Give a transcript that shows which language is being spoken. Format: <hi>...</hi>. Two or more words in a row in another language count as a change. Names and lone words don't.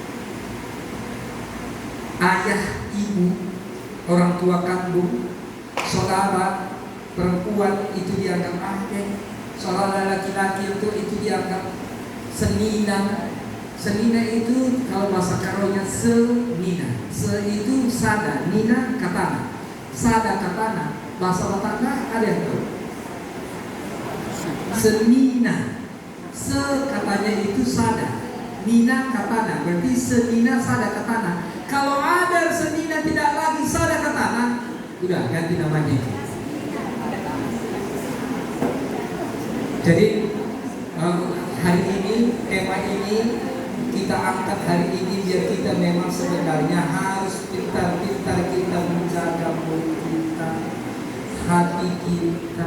<id>Ayah, ibu, orang tua kandung, saudara perempuan itu dianggap adik, saudara laki-laki itu dianggap senina. Senina itu kalau bahasa Karonya senina. Se itu sada,</id> <btx>nina katana. Sada katana.</btx> <id>Bahasa Bataknya ada yang tahu? Senina. Se katanya itu sada.</id> <btx>Nina katana.</btx> <id>Berarti senina</id> <btx>sada katana.</btx> <id>Kalau ada senina tidak lagi</id> <btx>sada katana,</btx> <id>udah ganti namanya. Jadi hari ini, tema ini kita angkat hari ini biar kita memang sebenarnya harus pintar-pintar kita menjaga mulut kita, hati kita.</id>